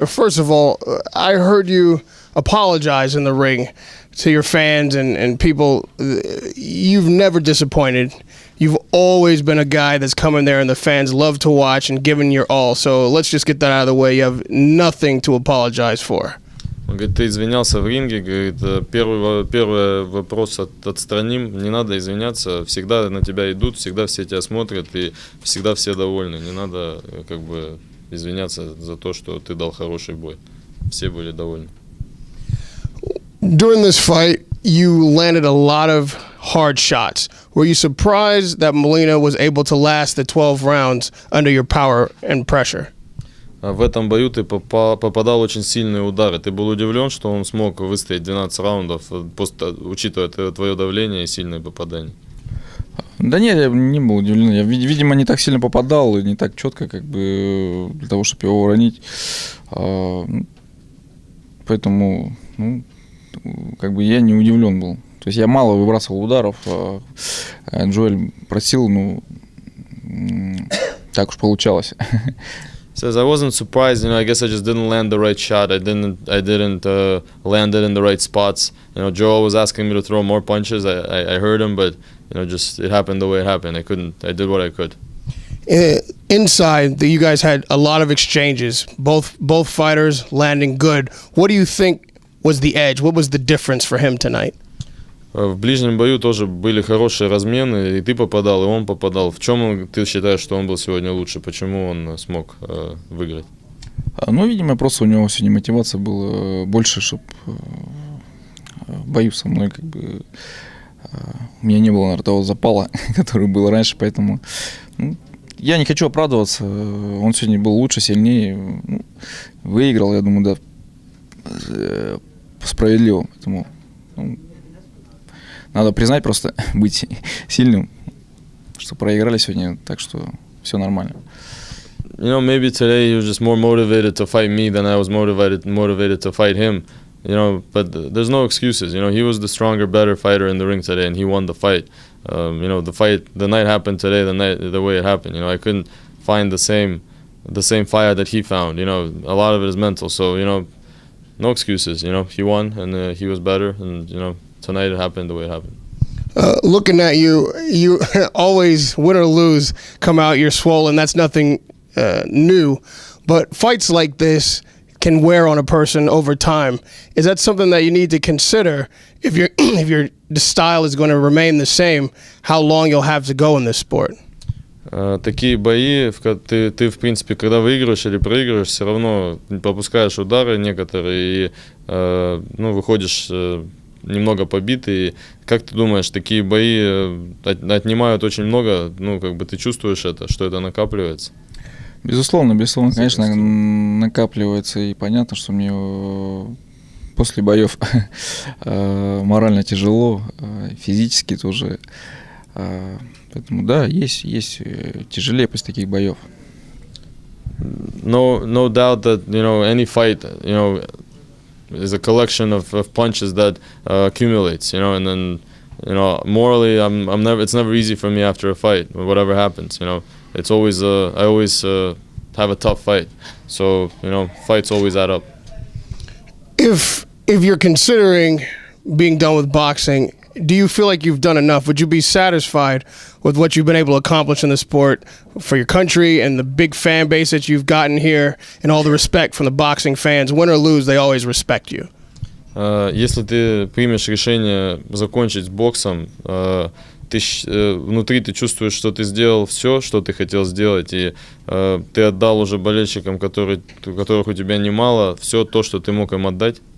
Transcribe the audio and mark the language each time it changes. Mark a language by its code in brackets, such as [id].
[en] First of all, I heard you apologize in the ring to your fans and people. You've never disappointed. You've always been a guy that's come in there and the fans love to watch and giving your all. So let's just get that out of the way. You have nothing to apologize for. [ru] Он говорит, ты извинялся в ринге, говорит, первый вопрос отстраним, не надо извиняться, всегда на тебя идут, всегда все тебя смотрят и всегда все довольны, не надо как бы извиняться за то, что ты дал хороший бой, все были довольны. [en] During this fight, you landed a lot of hard shots. Were you surprised that Molina was able to last the 12 rounds under your power and pressure? [ru] В этом бою ты попадал очень сильные удары. Ты был удивлен, что он смог выстоять 12 раундов, учитывая твое давление и сильные попадания? Да нет, я не был удивлен. Я, видимо, не так сильно попадал и не так четко, как бы, для того, чтобы его уронить. Поэтому, как бы я не удивлен был. То есть я мало выбрасывал ударов. Джоэль просил, так уж получалось. [en] Says I wasn't surprised, I guess I just didn't land the right shot. I didn't land it in the right spots. Joel was asking me to throw more punches. I heard him, but just it happened the way it happened. I did what I could. Inside, you guys had a lot of exchanges. Both fighters landing good. What do you think was the edge? What was the difference for him tonight? [ru] В ближнем бою тоже были хорошие размены, и ты попадал, и он попадал. В чем ты считаешь, что он был сегодня лучше? Почему он смог выиграть? Видимо, просто у него сегодня мотивация была больше, чтобы в бою со мной как бы у меня не было, наверное, того запала, который был раньше, поэтому я не хочу оправдываться. Он сегодня был лучше, сильнее, выиграл, я думаю, да, справедливо. Поэтому надо признать, просто быть сильным, что проиграли сегодня, так что все нормально. [en] Maybe today he was just more motivated to fight me than I was motivated to fight him. But there's no excuses. He was the stronger, better fighter in the ring today, and he won the fight. The night happened today, the way it happened. I couldn't find the same fire that he found. A lot of it is mental. So no excuses. He won, and he was better, and tonight it happened the way it happened. Looking at you always, win or lose, come out, you're swollen. That's nothing new. But fights like this can wear on a person over time. Is that something that you need to consider if your style is going to remain the same, how long you'll have to go in this sport? [ru] Такие бои, ты в принципе, когда выигрываешь или проигрываешь, все равно пропускаешь удары некоторые и выходишь немного побитый. Как ты думаешь, такие бои отнимают очень много? Как бы ты чувствуешь это, что это накапливается? Безусловно, конечно, накапливается. И понятно, что мне после боев морально тяжело, физически тоже. Поэтому да, есть тяжелее после таких боев. [en] No doubt that any fight is a collection of punches that accumulates, and then morally it's never easy for me after a fight, whatever happens. It's always I always have a tough fight, so fights always add up. If you're considering being done with boxing, do you feel like you've done enough? Would you be satisfied with what you've been able to accomplish in the sport for your country and the big fan base that you've gotten here and all the respect from the boxing fans? Win or lose, they always respect you. [ru] Если ты примешь решение закончить с боксом, внутри ты чувствуешь, что ты сделал все, что ты хотел сделать, и ты отдал уже болельщикам, которых у тебя немало, все то, что ты мог им отдать?